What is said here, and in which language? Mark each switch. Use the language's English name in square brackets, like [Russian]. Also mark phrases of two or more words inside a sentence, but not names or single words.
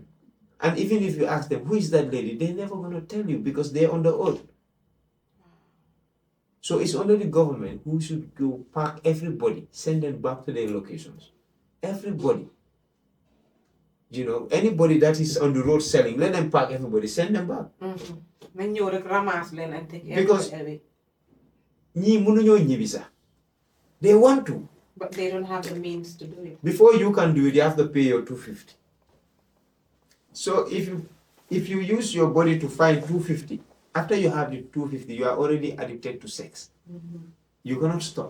[English] And even if you ask them, who is that lady? They're never going to tell you because they're on the oath. So it's only the government who should go pack everybody, send them back to their locations. Everybody. You know, anybody that is on the road selling, let them pack everybody, send them back. [Wolof] nañ ñëw rek ramasse leen [English] and take Because everybody away. [Wolof] ñii mënuñoo ñibbi sax. [English] They want to. But they don't have the means to do it. Before you can do it, you have to pay your 250. So if you use your body to find 250, after you have the 250, you are already addicted to sex. You cannot stop.